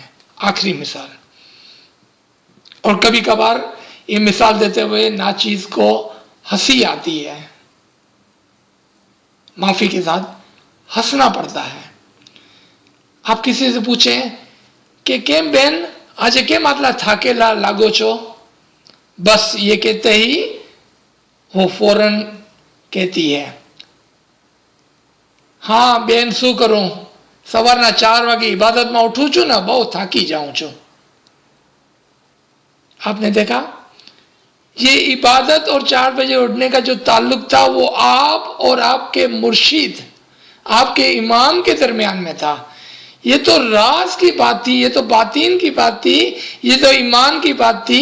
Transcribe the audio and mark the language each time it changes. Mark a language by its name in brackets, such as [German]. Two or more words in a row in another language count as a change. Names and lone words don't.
[Urdu] آخری مثال, اور کبھی کبھار یہ مثال دیتے ہوئے ناچیز کو ہنسی آتی ہے, معافی کے ساتھ ہنسنا پڑتا ہے. آپ کسی سے پوچھیں کہ [Gujarati] કેમ બેન આજ કેમ આટલા થાકેલા લાગો છો, [Urdu] بس یہ کہتے ہی وہ فوراً کہتی ہے ہاں [Gujarati] બેન શું કરું, સવારના 4 વાગે ઇબાદતમાં ઉઠું છું ને, બહુ થાકી જાઉં છું. [Urdu] آپ نے دیکھا, یہ عبادت اور 4 بجے اٹھنے کا جو تعلق تھا وہ آپ اور آپ کے مرشد, آپ کے امام کے درمیان میں تھا. یہ تو راز کی بات تھی, یہ تو باطین کی بات تھی, یہ تو ایمان کی بات تھی.